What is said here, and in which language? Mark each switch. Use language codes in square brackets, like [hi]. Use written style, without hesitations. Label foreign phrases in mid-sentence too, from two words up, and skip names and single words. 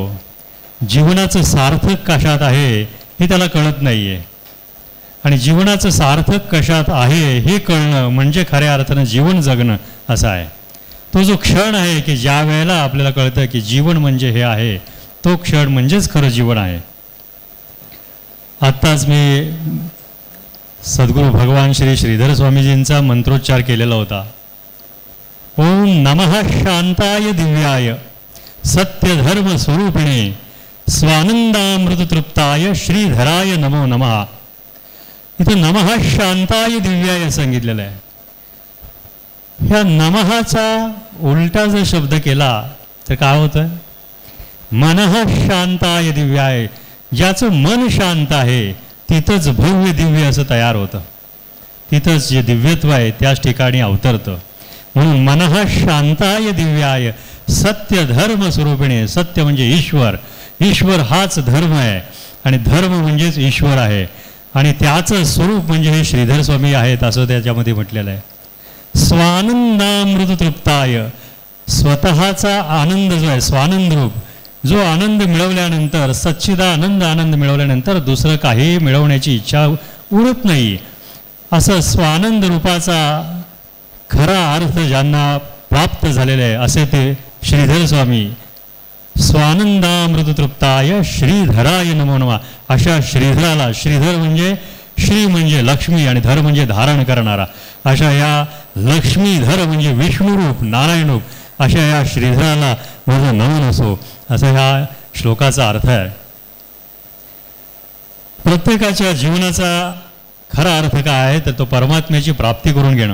[mr] जीवनाचं सार्थक कशात आहे हे त्याला कळत नाही आहे आणि जीवनाचं सार्थक कशात आहे हे कळणं म्हणजे खऱ्या अर्थानं जीवन जगणं असं आहे। तो जो क्षण आहे की ज्या वेळेला आपल्याला कळतं की जीवन म्हणजे हे आहे, तो क्षण म्हणजेच खरं जीवन आहे। आत्ताच मी सद्गुरू भगवान श्री श्रीधर स्वामीजींचा मंत्रोच्चार केलेला होता। [sa] ओम नमः शांताय दिव्याय सत्यधर्म स्वरूपिणे स्वानंदामृततृप्ताय श्रीधराय नमो नमः। [mr] इथं [sa] नमः शांताय दिव्याय [mr] सांगितलेलं आहे। ह्या नमःचा उलटा जर शब्द केला तर काय होतं? [sa] मनः शांताय दिव्याय, [mr] ज्याचं मन शांत आहे तिथंच भव्य दिव्य असं तयार होतं, तिथंच जे दिव्यत्व आहे त्याच ठिकाणी अवतरतं। [sa] म्हणून मनः शांताय दिव्याय सत्य धर्म स्वरूपिणे, [mr] सत्य म्हणजे ईश्वर, ईश्वर हाच धर्म आहे आणि धर्म म्हणजेच ईश्वर आहे आणि त्याचं स्वरूप म्हणजे हे श्रीधर स्वामी आहेत असं त्याच्यामध्ये म्हटलेलं आहे। स्वानंदामृततृप्ताय, स्वतःचा आनंद जो आहे स्वानंद रूप जो आनंद मिळवल्यानंतर सच्चिदानंद आनंद मिळवल्यानंतर दुसरं काही मिळवण्याची इच्छा उरत नाही. असं स्वानंद रूपाचा खरा अर्थ ज्यांना प्राप्त झालेला आहे असे ते श्रीधर स्वामी. [sa] स्वानंदामृततृप्ताय श्रीधराय नमो नमः. [mr] अशा श्रीधराला, श्रीधर म्हणजे श्री म्हणजे लक्ष्मी आणि धर म्हणजे धारण करणारा, अशा या लक्ष्मीधर म्हणजे विष्णुरूप नारायणरूप अशा या श्रीधराला माझं नमन असो, असा ह्या श्लोकाचा अर्थ आहे. प्रत्येकाच्या जीवनाचा खरा अर्थ काय आहे तर तो परमात्म्याची प्राप्ती करून घेणं.